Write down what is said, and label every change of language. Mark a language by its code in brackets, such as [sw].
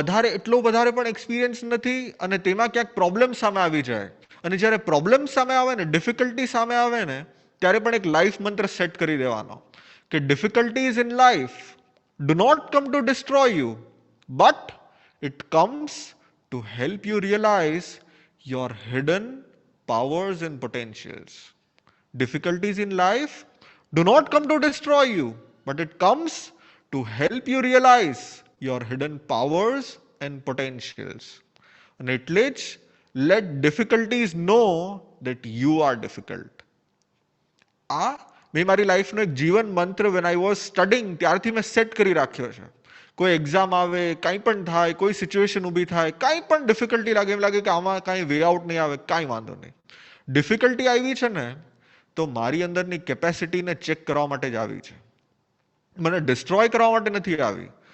[gu] એટલો વધારે પણ એક્સપિરિયન્સ નથી અને તેમાં ક્યાંક પ્રોબ્લેમ સામે આવી જાય, અને જ્યારે પ્રોબ્લેમ સામે આવે ને, ડિફિકલ્ટી સામે આવે ને, ત્યારે પણ એક લાઈફ મંત્ર સેટ કરી દેવાનો કે [en] Difficulties in life do not come to destroy you, but it comes to help you realize your hidden powers and potentials. Difficulties in life do not come to destroy you, but it comes to help you realize your hidden powers and potentials. And [gu] એટલે જ [en] let difficulties know that you are difficult. [gu] આ મેં મારી લાઈફનો એક જીવન મંત્ર [en] when I was studying [gu] ત્યારથી મેં સેટ કરી રાખ્યો છે. કોઈ એક્ઝામ આવે, કંઈ પણ થાય, કોઈ સિચ્યુએશન ઊભી થાય, કાંઈ પણ ડિફિકલ્ટી લાગે, એમ લાગે કે આમાં કાંઈ વે આઉટ નહીં આવે, કાંઈ વાંધો નહીં. ડિફિકલ્ટી આવી છે ને તો મારી અંદરની કેપેસિટીને ચેક કરવા માટે જ આવી છે, મને ડિસ્ટ્રોય કરવા માટે નથી આવી.